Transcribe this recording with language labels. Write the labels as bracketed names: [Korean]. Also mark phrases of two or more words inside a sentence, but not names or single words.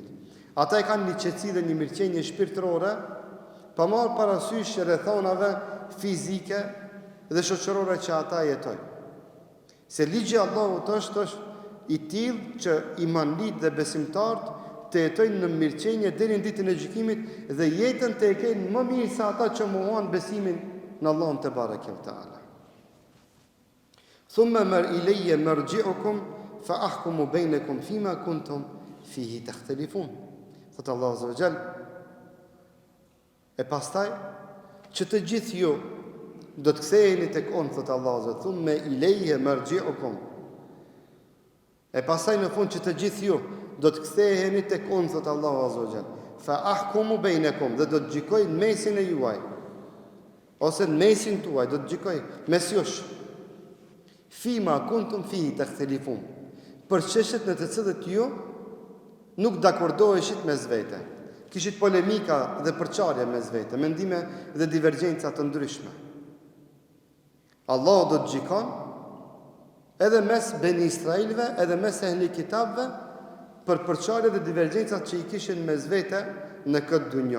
[Albanian] Ata e kanë një qetësi dhe një mirëqenje shpirtërore, pa marrë parasysh rrethonave fizike dhe shoqërore që ata jetojnë. Se ligji i Allahut është i tillë që imanit dhe besimtarët të jetojnë në mirëqenje deri në ditën e gjykimit dhe jetën të e kenë më mirë se ata që mohuan besimin në Allahun [Arabic] تبارك وتعالى. ثم إلي مرجعكم فأحكم بينكم فيما كنتم فيه تختلفون. [Albanian] Thot Allahu [Arabic] عز وجل. [Albanian] E pastaj që të gjithë ju do të ktheheni tek unë, thot Allahu [Arabic] عز وجل, ثم إلي مرجعكم. [Albanian] E pastaj në fund që të gjithë ju do të ktheheni tek unë, thot Allahu [Arabic] عز وجل, فأحكم بينكم, [Albanian] dhe do të gjykoj në mesin e juaj, ose në mesin tuaj, do të gjykoj mes jush. [Arabic] فيما كنتم فيه تختلفون, [Albanian] për çështjet në të cilët ju nuk dakordoheshit mes vete. Kishit polemika dhe përçarje mes vete, mendime dhe divergjenca të ndryshme. Allahu do të gjykon edhe mes Beni Israilve, edhe mes ehli kitabëve, për përçarje dhe divergjencat që i kishin mes vete në këtë dunjë.